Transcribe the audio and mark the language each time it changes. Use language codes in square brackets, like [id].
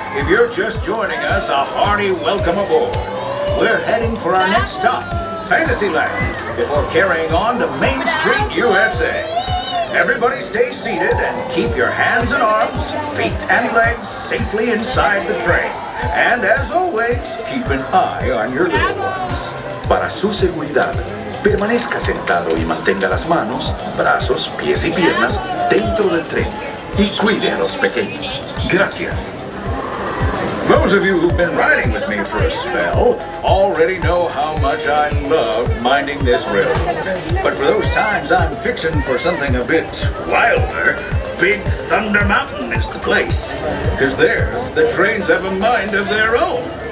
[en] If you're just joining us, a hearty welcome aboard. We're heading for our next stop, Fantasyland, before carrying on to Main Street, USA. Everybody stay seated and keep your hands and arms, feet and legs safely inside the train. And as always, keep an eye on your little ones. [es] Para su seguridad, permanezca sentado y mantenga las manos, brazos, pies y piernas dentro del tren y cuide a los pequeños. Gracias. [en] Those of you who've been riding with me for a spell already know how much I love minding this railroad. But for those times I'm fixing for something a bit wilder, Big Thunder Mountain is the place. 'Cause there, the trains have a mind of their own.